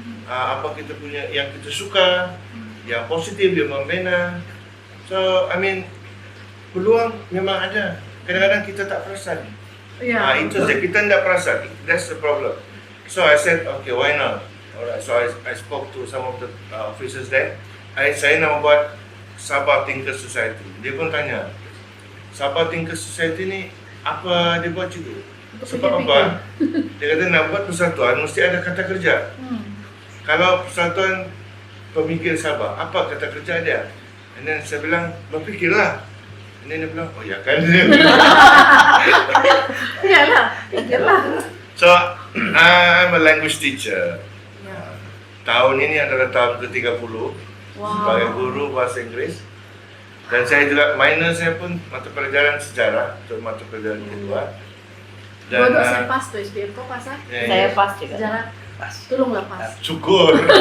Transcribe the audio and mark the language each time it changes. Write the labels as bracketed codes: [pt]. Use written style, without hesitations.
[ms] Apa kita punya yang kita suka, yang positif, yang membina. [en] So, I mean, [ms] peluang memang ada. Kadang-kadang kita tak perasan. Ya. Itu saja, kita tidak perasan. [en] That's the problem. So I said, okay, why not? Alright, so I spoke to some of the officers there. [ms] Saya nak buat Sabah Tinker Society. Dia pun tanya, Sabah Tinker Society ni apa dia buat cikgu? Sebab apa? Dia kata nak buat persatuan mesti ada kata kerja. Kalau persatuan pemikir Sabah, apa kata kerja dia? [en] And then [ms] saya bilang, berfikirlah. And then dia bilang, oh ya kan? Iyalah. [en] So, I'm a language teacher. Ya. [ms] Tahun ini adalah tahun ke-30 sebagai guru bahasa Inggeris. Dan saya juga minor saya pun mata pelajaran sejarah untuk mata pelajaran kedua. Dua saya pas tuh SPM, kau pas ah? Saya pas juga. Sejarah, Pas. tolonglah pas. Syukur.